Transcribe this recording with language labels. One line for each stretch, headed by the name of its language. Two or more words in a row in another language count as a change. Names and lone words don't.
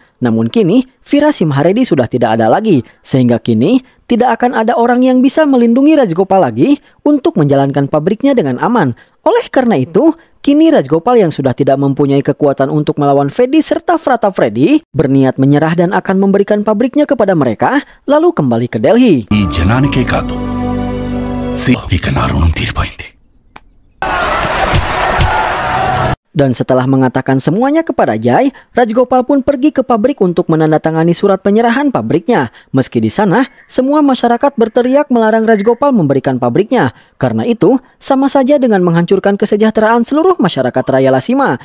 Indonesian: Namun kini, Vira Simharedi sudah tidak ada lagi, sehingga kini tidak akan ada orang yang bisa melindungi Rajgopal lagi untuk menjalankan pabriknya dengan aman. Oleh karena itu, kini Rajgopal yang sudah tidak mempunyai kekuatan untuk melawan Fedi serta Pratap Freddy berniat menyerah dan akan memberikan pabriknya kepada mereka, lalu kembali ke Delhi.
Telugu: ఈ జనానికే కాదు ఇక నా రుణం తీరిపోయింది.
Indonesian: Dan setelah mengatakan semuanya kepada Jai, Rajgopal pun pergi ke pabrik untuk menandatangani surat penyerahan pabriknya. Meski di sana, semua masyarakat berteriak melarang Rajgopal memberikan pabriknya. Karena itu, sama saja dengan menghancurkan kesejahteraan seluruh masyarakat Rayalasima.